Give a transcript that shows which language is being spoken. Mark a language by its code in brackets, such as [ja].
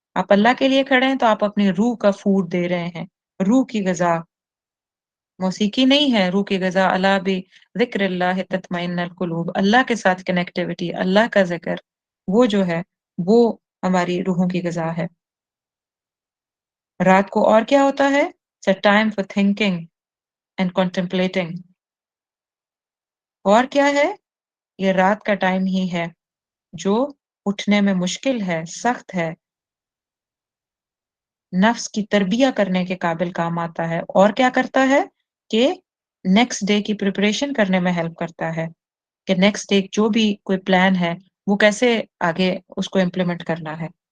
[ur] آپ اللہ کے لیے کھڑے ہیں تو آپ اپنی روح کا فوڈ دے رہے ہیں، روح کی غذا. موسیقی نہیں ہے روح کی غذا، [ar] الا بذکر اللہ تطمئن القلوب، [ur] اللہ کے ساتھ کنیکٹیوٹی، اللہ کا ذکر وہ جو ہے وہ ہماری روحوں کی غذا ہے. رات کو اور کیا ہوتا ہے، [en] it's a time for thinking and contemplating. [ur] اور کیا ہے، یہ رات کا ٹائم ہی ہے جو اٹھنے میں مشکل ہے، سخت ہے، نفس کی تربیہ کرنے کے قابل کام آتا ہے. اور کیا کرتا ہے کہ نیکسٹ ڈے کی پریپریشن کرنے میں ہیلپ کرتا ہے کہ نیکسٹ ڈے جو بھی کوئی پلان ہے وہ کیسے آگے اس کو امپلیمنٹ کرنا ہے.